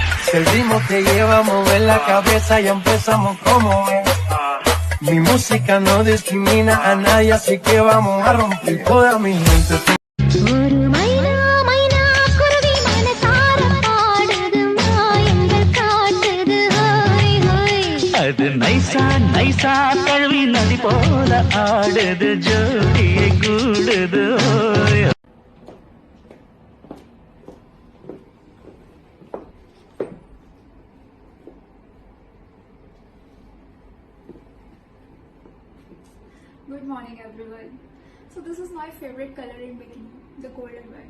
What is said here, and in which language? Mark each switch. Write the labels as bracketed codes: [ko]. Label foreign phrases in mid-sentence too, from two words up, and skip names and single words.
[es] que el ritmo te lleva a mover la cabeza y empezamos como es. Mi música no discrimina a nadie, así que vamos a romper toda mi gente. [ta] அது நைசா நைசா கழுவி நதி போல ஆடுது ஜோடியை கூடுது. [en] Good morning everyone. So this is my favorite color in bikini, the golden one.